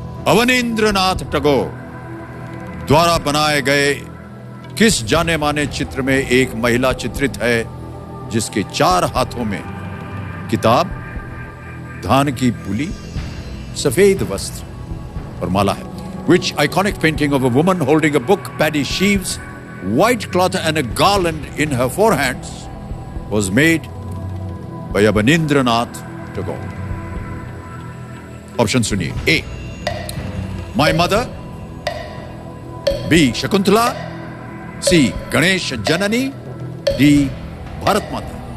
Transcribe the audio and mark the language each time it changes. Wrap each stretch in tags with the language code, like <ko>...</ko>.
<hi>अवनींद्रनाथ टैगोर द्वारा बनाए गए किस जाने माने चित्र में एक महिला चित्रित है जिसके 4 हाथों में किताब, धान की पुली, सफेद वस्त्र और माला है?</hi> <en>Which iconic painting of a woman holding a book, paddy sheaves, white cloth and a garland in her forehands was made by Abanindranath Tagore?</en> <hi>Option सुनिए। ए my mother, B Shakuntala, C Ganesh Janani, D Bharat माता।</hi>